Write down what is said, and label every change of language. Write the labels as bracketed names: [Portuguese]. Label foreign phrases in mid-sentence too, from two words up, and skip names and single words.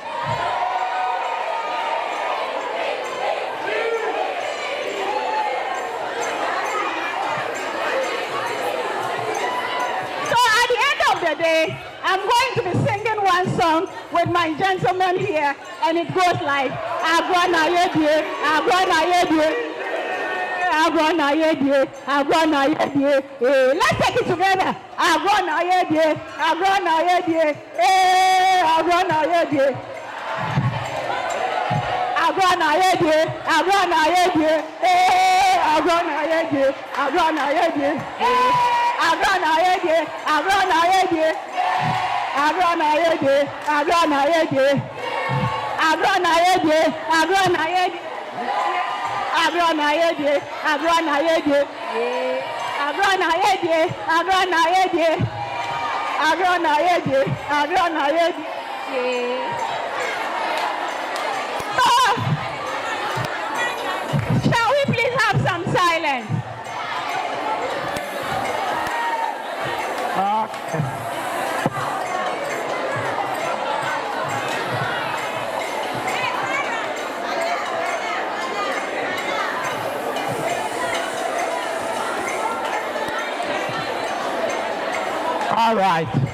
[English] So at the end of the day, I'm going to be singing one song with my gentlemen here, and it goes like, Agwana yedie, Agwana yedie, Agwana yedie, Agwana yedie. Let's take it together. Agwana yedie, Agwana yedie, Agwana yedie. Agwana yedie, Agwana yedie, Agwana yedie, Agwana yedie, Agwana yedie, Agwana yedie. Agrona yede, agrona yede, agrona yede, agrona yede, agrona yede, agrona yede, agrona yede, agrona yede, agrona yede, agrona yede. Shall we please have some silence? Okay. All right.